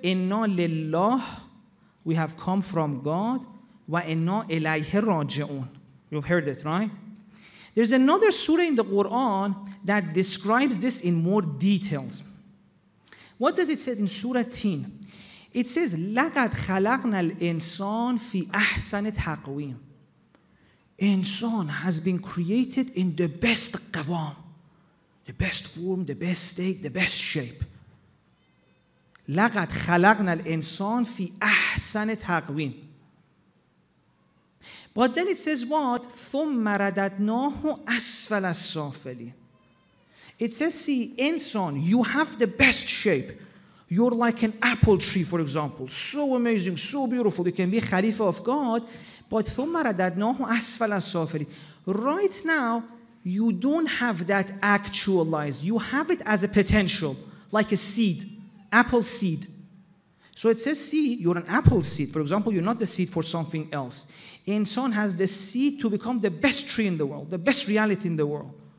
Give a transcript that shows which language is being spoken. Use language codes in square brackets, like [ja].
[ar] Inna lillah, [en] we have come from God. [ar] Wa inna ilayhi raji'un. [en] You've heard it, right? There's another surah in the Quran that describes this in more details. What does it say in Surah Tin? It says, [ar] لَقَدْ خَلَقْنَا الْإِنسَانَ فِي أَحْسَنِ تَقْوِيمٍ. [en] Insan has been created in the best qawam, the best form, the best state, the best shape. [ar] لَقَدْ خَلَقْنَا الْإِنسَانَ فِي أَحْسَنِ تَقْوِيمٍ. [en] But then it says what? [ar] ثُمَّ رَدَدْنَاهُ أَسْفَلَ السَّافِلِينَ. [en] It says, see, insan, you have the best shape. You're like an apple tree, for example. So amazing, so beautiful. You can be Khalifa of God. But [ar] ثُمَّ رَدَدْنَاهُ أَسْفَلَ السَّافِلِينَ. [en] Right now, you don't have that actualized. You have it as a potential, like a seed, apple seed. So it says, see, you're an apple seed. For example, you're not the seed for something else. Insan has the seed to become the best tree in the world, the best reality in the world.